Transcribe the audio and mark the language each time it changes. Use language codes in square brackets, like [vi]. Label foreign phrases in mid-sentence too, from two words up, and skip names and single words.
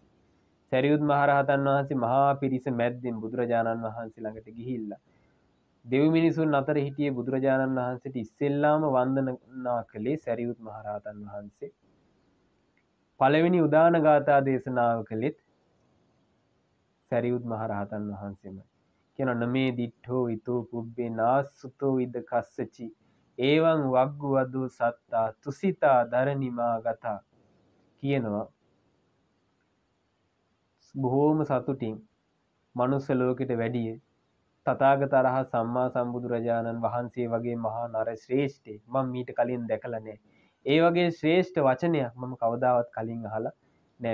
[si] සැරියුත් මහරහතන් වහන්සේ මහා පිරිස මැද්දෙන් බුදුරජාණන් වහන්සේ ළඟට ගිහිල්ලා දෙව් මිනිසුන් අතර හිටියේ බුදුරජාණන් වහන්සේට ඉස්සෙල්ලාම වන්දනා කළේ සැරියුත් මහරහතන් වහන්සේ. පළවෙනි උදාන ගාථා දේශනාව කළෙත් සැරියුත් මහරහතන් වහන්සේමයි. කියන නමේ [pi] දිට්ඨෝ ඊතෝ පුබ්බේ නාසුතෝ ඉද කස්සචි එවං වග්ගු වදු සත්තා තුසිතා දරනිමා ගතා කියනවා. [si] බොහෝම සතුටින් මනුස්ස ලෝකෙට වැඩිය තථාගත රහත් සම්මා සම්බුදුරජාණන් වහන්සේ වගේ මහා නර ශ්‍රේෂ්ඨේ මම මීට කලින් දැකලා නැහැ. ඒ වගේ ශ්‍රේෂ්ඨ වචනයක් මම කවදාවත් කලින් අහලා නෑ.